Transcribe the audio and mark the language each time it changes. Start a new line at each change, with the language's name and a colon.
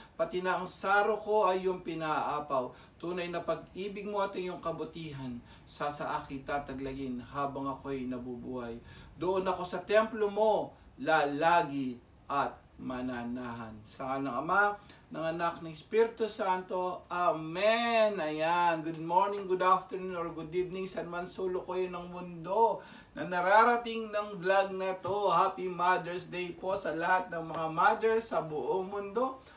Filipino: Pati na ang saro ko ay yung pinaapaw. Tunay na pag-ibig mo at iyong kabutihan. Sa akin tataglagin habang ako'y nabubuhay. Doon ako sa templo mo, lalagi at mananahan. Sa ngalan ng Ama, ng Anak, ng Espiritu Santo. Amen. Ayan.
English: Good morning, good afternoon, or good evening.
Filipino: San man sulok kayo ng mundo na nararating ng vlog na to.
English: Happy Mother's Day
Filipino: po sa lahat ng mga mothers sa buong mundo.